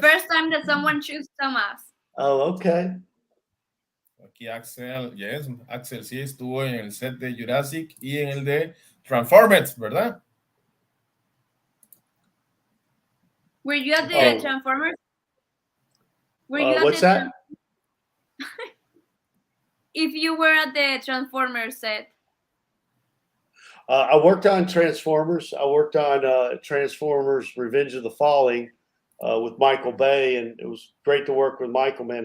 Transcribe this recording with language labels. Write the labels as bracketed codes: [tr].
[en] first time that someone choose Thomas. Oh, okay. [es] Aquí Axel, yes, Axel sí estuvo en el set de Jurassic y en el de Transformers, ¿verdad? [en] Were you at the Transformers? Were you at What's that? If you were at the Transformers set. I worked on Transformers. I worked on Transformers Revenge of the Falling with Michael Bay, and it was great to work with Michael, man.